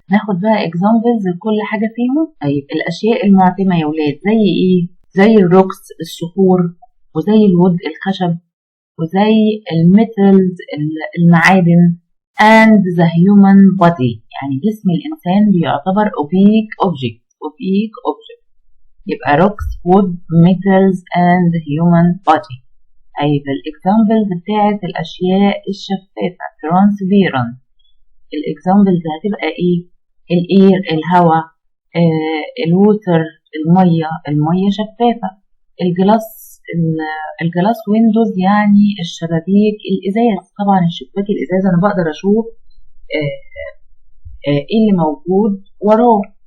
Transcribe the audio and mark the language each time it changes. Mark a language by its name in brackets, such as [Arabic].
[Arabic] ناخد بقى examples لكل حاجة فيهم. طيب الأشياء المعتمة يا ولاد زي إيه؟ زي الروكس الصخور، وزي الود الخشب، وزي الميتالز المعادن [English] and the human body، [Arabic] يعني جسم الإنسان بيعتبر [English] opaque object. يبقى rocks, wood, metals and human body. [Arabic] طيب الاكزامبلز بتاعت الاشياء الشفافة transparent، الاكزامبلز هتبقى ايه؟ الاير الهواء، الووتر المية شفافة، الجلاس الجلاس ويندوز يعني الشبابيك الازاز، طبعا الشباك الازاز انا بقدر اشوف ايه اللي موجود وراه.